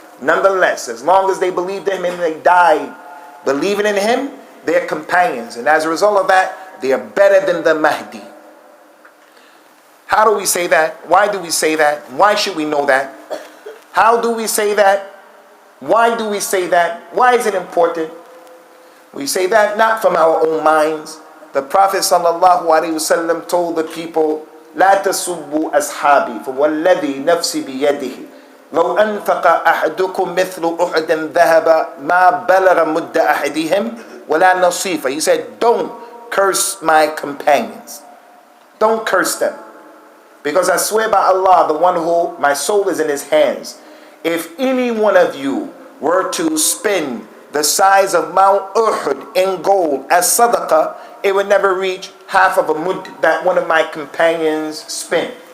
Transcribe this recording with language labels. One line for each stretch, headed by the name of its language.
English: Nonetheless, as long as they believed in him and they died believing in him, they're companions, and as a result of that, they are better than the Mahdi. How do we say that? Why do we say that? Why should we know that? How do we say that? Why do we say that? Why is it important? We say that not from our own minds.
Arabic: The Prophet sallallahu alaihi wasallam told the people, لا تسبوا أصحابي فوالذي نفسي بيده لو أنفق أحدكم مثل أحد ذهب ما بلغ مد أحدهم ولا نصيفا.
English: He said, don't curse my companions. Don't curse them. Because I swear by Allah, the one who my soul is in his hands, if any one of you were to spend the size of Mount Uhud in gold as sadaqah, it would never reach half of a mud that one of my companions spent.